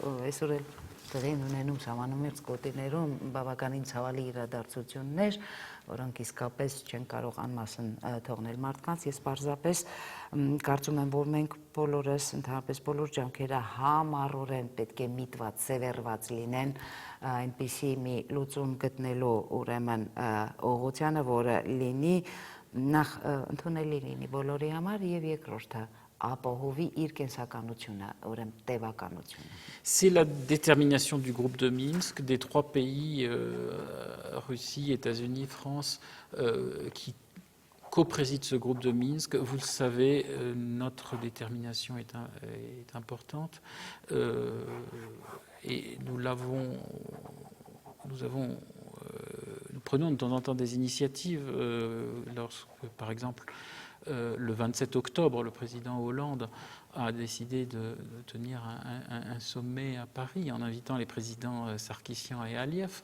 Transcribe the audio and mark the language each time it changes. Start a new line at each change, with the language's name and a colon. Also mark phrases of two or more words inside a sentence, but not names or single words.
Armenian: այսօր էլ տեղի ունենում սահմանամերձ գոտիներում բավականին ցավալի իրադարձություններ, որոնք իսկապես չեն կարող անմասն թողնել մարդկանց։ Ես պարզապես կարծում եմ, որ մենք բոլորս, ընդհանրապես բոլոր ջանքերը համառորեն պետք է միտված, սևեռված լինեն այնպիսի մի լուծում գտնելու ուրեմն ուղղությանը, որը լինի նախ ընդունելի լինի բոլորի համար եւ երկրորդը
French: C'est la détermination du groupe de Minsk, des trois pays, Russie, États-Unis, France, qui coprésident ce groupe de Minsk. Vous le savez, notre détermination est importante et nous prenons de temps en temps des initiatives lorsque, par exemple, le 27 octobre, le président Hollande a décidé de tenir un sommet à Paris en invitant les présidents Sarkissian et Aliyev.